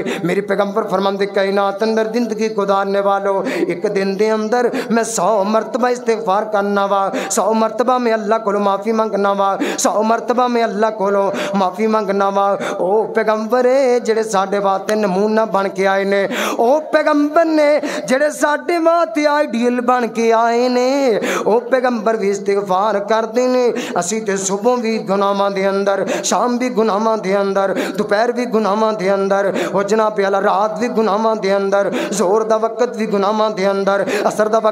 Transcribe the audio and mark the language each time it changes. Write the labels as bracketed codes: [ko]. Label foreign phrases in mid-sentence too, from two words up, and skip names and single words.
[pa] میرے پیغمبر فرماندے کائنات اندر زندگی گزارنے والو ایک دن دے اندر میں 100 مرتبہ استغفار کرنا وا، 100 مرتبہ میں اللہ کو معافی منگنا وا، 100 مرتبہ میں اللہ کو معافی منگنا وا. او پیغمبر جڑے ساڈے واسطے نمونہ بن کے آئے نے، او پیغمبر نے جڑے ساڈے واسطے آئیڈیل بن کے آئے نے، او پیغمبر بھی استغفار کردے نے. اسی تے صبح بھی گناہاں دے اندر، شام بھی گناہاں دے اندر، دوپہر بھی گناہاں دے اندر، او جناب اعلی رات بھی گناہاں دے اندر، زہر دا وقت بھی گناہاں دے اندر، عصر دا